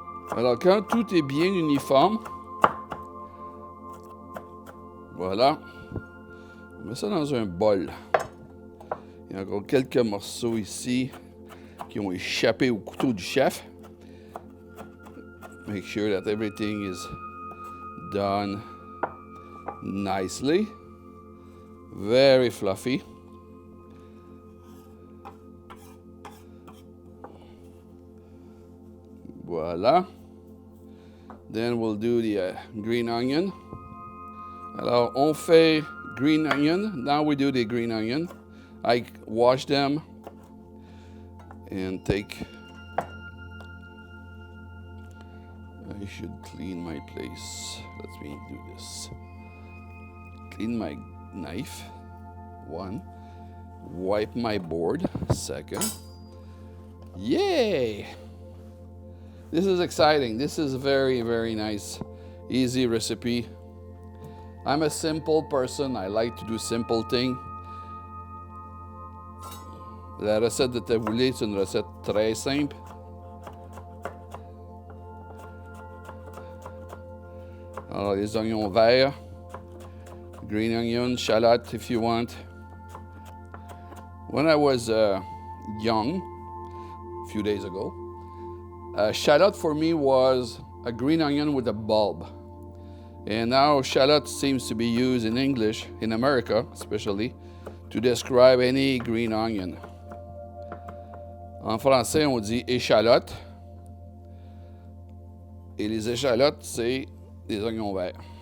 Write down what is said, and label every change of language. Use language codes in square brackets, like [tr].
[fr] Alors, quand tout est bien uniforme, voilà, on met ça dans un bol. Il y a encore quelques morceaux ici qui ont échappé au couteau du chef. [en] Make sure that everything is done nicely. Very fluffy. Voilà. Then we'll do the green onion. [fr] Alors, on fait [en] green onion. Now we do the green onion. I wash them and take. I should clean my place. Let me do this. Clean my knife. 1. Wipe my board. 2. Yay! This is exciting. This is a very, very nice, easy recipe. I'm a simple person. I like to do simple things. [fr] La recette de tabouleh, c'est une recette très simple. Alors, les oignons verts, [en] green onion, shallot if you want. When I was young, a few days ago, shallot for me was a green onion with a bulb. And now shallot seems to be used in English, in America especially, to describe any green onion. [fr] En français, on dit échalote. Et les échalotes, c'est des oignons verts.